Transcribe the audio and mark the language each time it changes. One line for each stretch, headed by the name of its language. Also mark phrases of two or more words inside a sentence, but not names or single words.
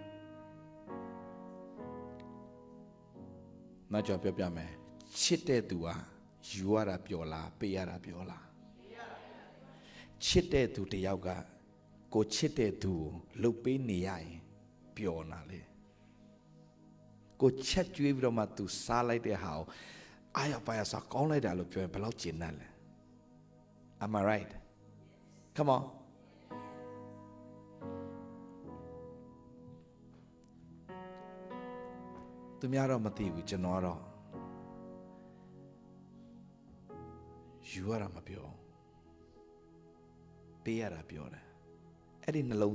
Burmese: မကြောက်ပြောပြမယ်ချစ်တဲ့သူဟာယူရတာပျော်လားပေးရတာပျော်လားချစ်တဲ့သူတယောက်ကကိုချစ်တဲ့သူကိုလှုပ်ပေးနေရရင်ပျော်နာလေကိုချက်ကျွေးပြီးတော့မှသူစားလိုက်တဲ့ဟာကိုအားရပါရစားကောင်းလိုက်တာလို့ပြောရင်ဘယ်လောက်ကျဉ်းတတ်လဲ
English: Am I right? Come on.
Burmese: သူများတော့မသိဘူးကျွန်တော်ကတော့ယူရတာမပြောပေးရတာပြောတယ်အဲ့ဒီနှလုံး